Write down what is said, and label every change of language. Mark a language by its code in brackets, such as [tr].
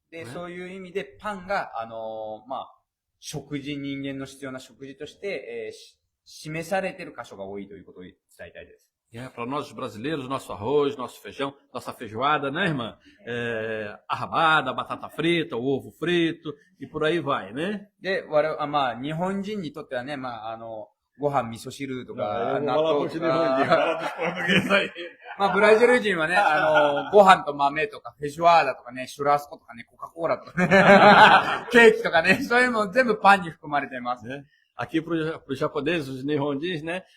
[ja] で、そういう意味でパンが、食事、人間の必要な食事として、示されている箇所が多いということを伝えたいです。 [pt] Para nós brasileiros, nosso arroz, nosso feijão, nossa feijoada, né, irmã? A rabada, a batata frita, o ovo frito, e por aí vai, né? [ja] で、日本人にとってはね、ご飯、味噌汁とか、納豆とか。ブラジル人はね、ご飯と豆とか、フェジュアーダとかね、シュラスコとかね、コカ・コーラとかね、ケーキとかね、そういうの全部パンに含まれています。 [pt] Aqui para os japoneses, os nihonjins, né?